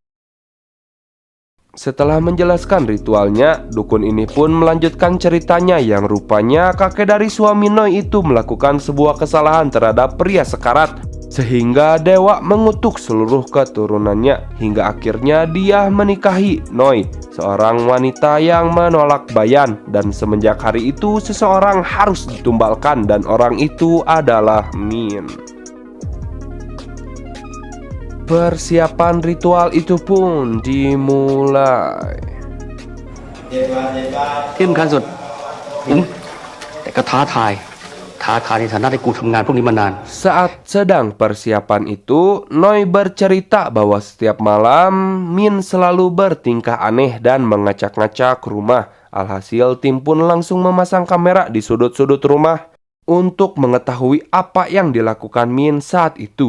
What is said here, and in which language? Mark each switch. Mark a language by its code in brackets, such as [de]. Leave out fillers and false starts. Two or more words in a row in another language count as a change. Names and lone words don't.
[id] Setelah menjelaskan ritualnya, dukun ini pun melanjutkan ceritanya yang rupanya kakek dari suami Noi itu melakukan sebuah kesalahan terhadap pria sekarat, sehingga dewa mengutuk seluruh keturunannya hingga akhirnya dia menikahi Noi, seorang wanita yang menolak Bayan. Dan semenjak hari itu seseorang harus ditumbalkan dan orang itu adalah Min. Persiapan ritual itu pun dimulai. [th] ที่สำคัญสุดแต่ก็ท้าทายในฐานะที่กูทำงานพวกนี้มานาน [id] Saat sedang persiapan itu, Noi bercerita bahwa setiap malam Min selalu bertingkah aneh dan ngacak-ngacak rumah. Alhasil tim pun langsung memasang kamera di sudut-sudut rumah untuk mengetahui apa yang dilakukan Min saat itu.